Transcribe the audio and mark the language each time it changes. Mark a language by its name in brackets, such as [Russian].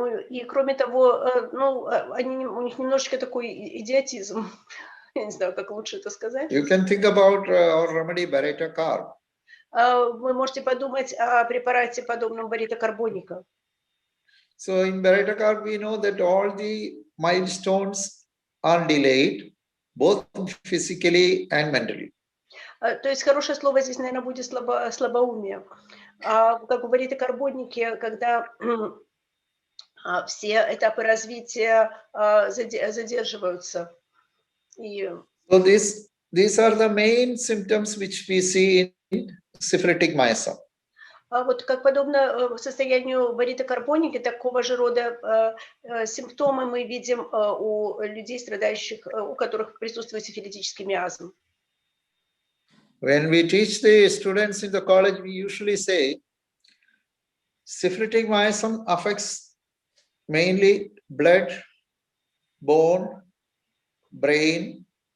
[Russian] И кроме того, ну, у них немножечко такой идиотизм. Я не знаю, как лучше это сказать. [English] You can think about our remedy Barita-carb. [Russian] Вы можете подумать о препарате, подобном баритокарбоника. [English] So in Barita-carb, we know that all the milestones are delayed, both physically and mentally. [Russian] То есть хорошее слово здесь, наверное, будет слабоумие. Как в баритокарбонике, когда все этапы развития задерживаются. [English] So these are the main symptoms which we see in syphilitic miasm. [Russian] Вот как подобно состоянию баритокарбоники, такого же рода симптомы мы видим у людей, страдающих, у которых присутствует сифилитический миазм. [English] When we teach the students in the college, we usually say syphilitic miasm affects mainly blood, bone, brain.